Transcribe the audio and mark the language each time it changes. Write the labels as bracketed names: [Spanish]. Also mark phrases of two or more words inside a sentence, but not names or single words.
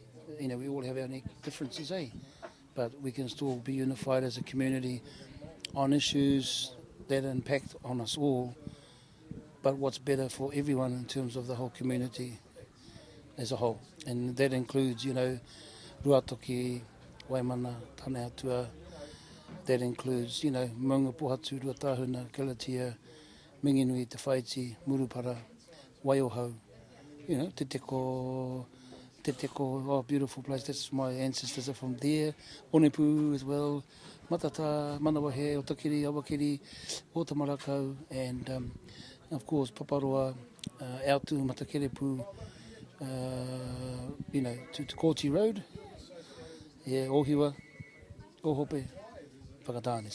[English] We all have our differences, but we can still be unified as a community on issues that impact on us all, but what's better for everyone in terms of the whole community as a whole. And that includes, ruatoki, waimana, tane atua. That includes, maunga pohatu, ruatahuna, kalatia, minginui, te whaiti, murupara, waiohau, te teko, oh, beautiful place. That's my ancestors are from there. Onepu as well, Matata, Manawahe, Otakiri, Awakiri, Otamarakau, and of course Paparoa, out to Matakerepu, to Kōti Road, Ohiwa, Ohope, Whakatane.